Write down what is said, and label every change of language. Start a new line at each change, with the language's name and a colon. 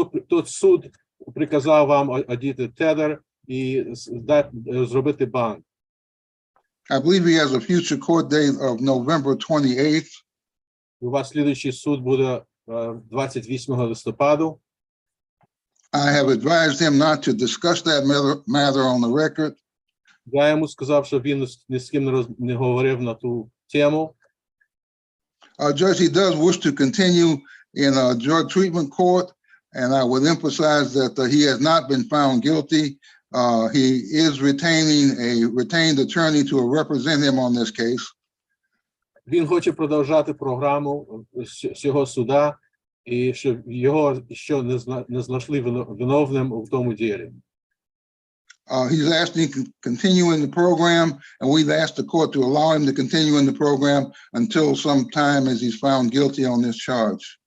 Ukrainian: Тот суд приказав вам одіти тедер і зробити бан.
English: I believe he has a future court date of November 28th.
Ukrainian: У вас слідуючий суд буде 28 листопаду.
English: I have advised him not to discuss that matter on the record.
Ukrainian: Я йому сказав, що він ні з ким не говорив на ту тему.
English: Judge, he does wish to continue in a drug treatment court, and I would emphasize that he has not been found guilty. He is retaining a retained attorney to represent him on this case.
Ukrainian: Він хоче продовжати програму цього суда, і щоб його ще не знайшли виновним у тому ділі.
English: He's asking to continue in the program, and we've asked the court to allow him to continue in the program until some time as he's found guilty on this charge.